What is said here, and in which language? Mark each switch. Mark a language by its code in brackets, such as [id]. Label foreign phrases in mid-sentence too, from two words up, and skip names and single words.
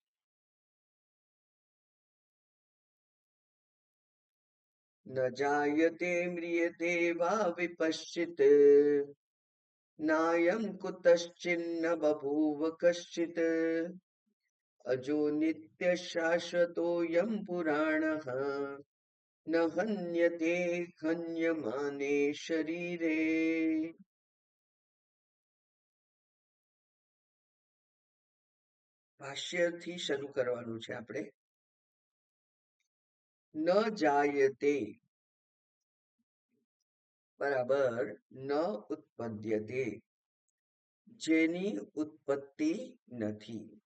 [sa] न जायते म्रियते वा विपश्चित् नायं कुतश्चिन्न बभूव कश्चित् अजो नित्य शाश्वतोऽयं पुराणः न हन्यते हन्यमाने शरीरे। [gu] ભાષ્યથી શરૂ કરવાનું છે આપણે। [sa] ન જાયતે [gu] બરાબર [sa] ન ઉત્પદ્યતે, [gu] જેની ઉત્પત્તિ નથી।